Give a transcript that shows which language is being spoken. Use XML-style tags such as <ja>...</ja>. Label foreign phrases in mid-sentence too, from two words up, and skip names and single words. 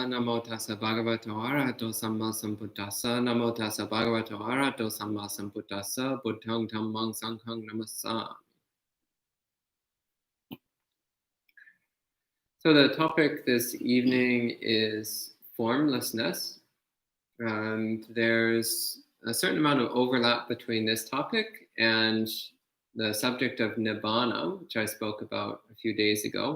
<pi>Namo tassa bhagavato arahato samma sambuddhassa. Namo tassa bhagavato arahato samma sambuddhassa. Buddhang dhammang sanghang namassami.</pi> <en>So the topic this evening is formlessness. And there's a certain amount of overlap between this topic and the subject of nibbana, which I spoke about a few days ago.</en>